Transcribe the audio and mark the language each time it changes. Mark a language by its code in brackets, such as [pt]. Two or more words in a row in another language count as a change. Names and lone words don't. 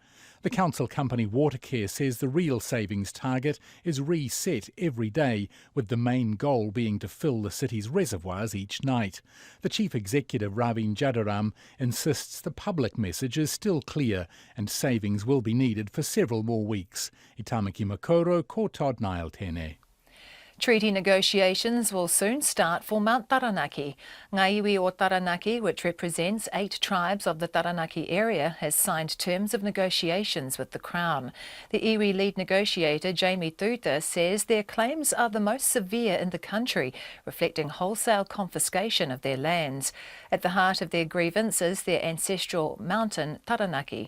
[en] The council company Watercare says the real savings target is reset every day, with the main goal being to fill the city's reservoirs each night. The chief executive, Ravin Jadaram, insists the public message is still clear and savings will be needed for several more weeks. [mi] Itamaki Makoro, ko Todd Nile tēnei. [en] Treaty negotiations will soon start for Mount Taranaki. Ngā iwi o Taranaki, which represents 8 tribes of the Taranaki area, has signed terms of negotiations with the Crown. The iwi lead negotiator, Jamie Tuta, says their claims are the most severe in the country, reflecting wholesale confiscation of their lands. At the heart of their grievance is their ancestral mountain, Taranaki.